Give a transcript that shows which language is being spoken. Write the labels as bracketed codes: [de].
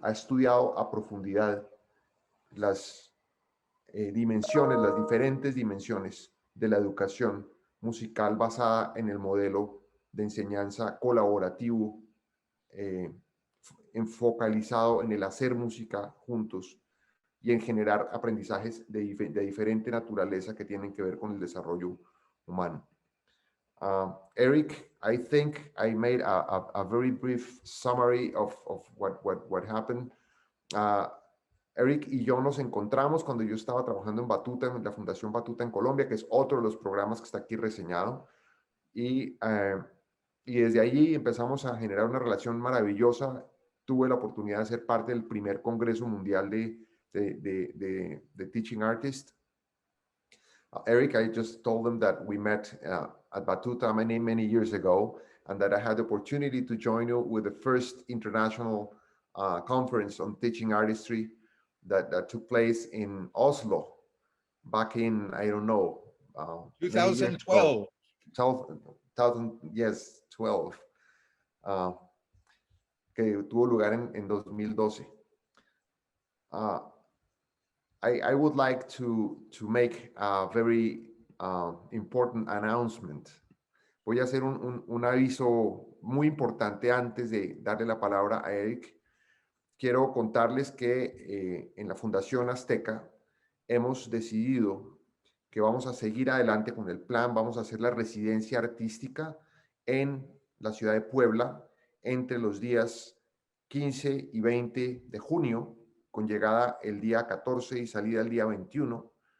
[es] Ha estudiado a profundidad las dimensiones, las diferentes dimensiones de la educación musical basada en el modelo de enseñanza colaborativo, enfocalizado en el hacer música juntos y en generar aprendizajes de diferente naturaleza que tienen que ver con el desarrollo humano. [en] Eric, I think I made a very brief summary of what happened. [es] Eric y yo nos encontramos cuando yo estaba trabajando en Batuta, en la Fundación Batuta en Colombia, que es otro de los programas que está aquí reseñado. Y desde allí empezamos a generar una relación maravillosa. Tuve la oportunidad de ser parte del primer Congreso Mundial de Teaching Artists. [en] Eric, I just told them that we met at Batuta many years ago, and that I had the opportunity to join you with the first international conference on teaching artistry that took place in Oslo back in, I don't know, 2012. [es] 2000, 12, que tuvo lugar en 2012. [en] I would like to make a very important announcement. [es] Voy a hacer un aviso muy importante antes de darle la palabra a Eric. Quiero contarles que en la Fundación Azteca hemos decidido que vamos a seguir adelante con el plan, vamos a hacer la residencia artística en la ciudad de Puebla entre los días 15 y 20 de junio, con llegada el día 14 y salida el día 21.